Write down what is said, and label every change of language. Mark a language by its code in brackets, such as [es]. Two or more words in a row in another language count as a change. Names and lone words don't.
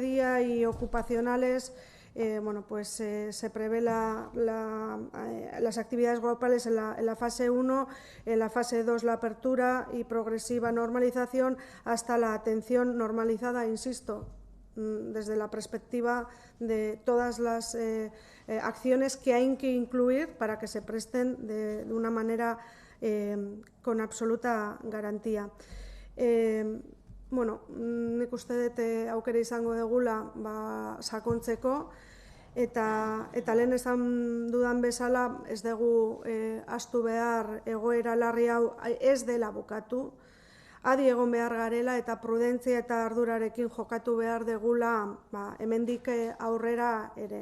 [es] día y ocupacionales, se prevé las actividades grupales en la fase 1, en la fase 2 la apertura y progresiva normalización hasta la atención normalizada, insisto, desde la perspectiva de todas las acciones que hay que incluir para que se presten de una manera con absoluta garantía. [eu] Nik uste dut aukera izango dugula sakontzeko, eta lehen esan dudan bezala ez dugu ahaztu behar egoera larri hau ez dela bukatu, adi egon behar garela eta prudentzia eta ardurarekin jokatu behar degula hemendik aurrera ere.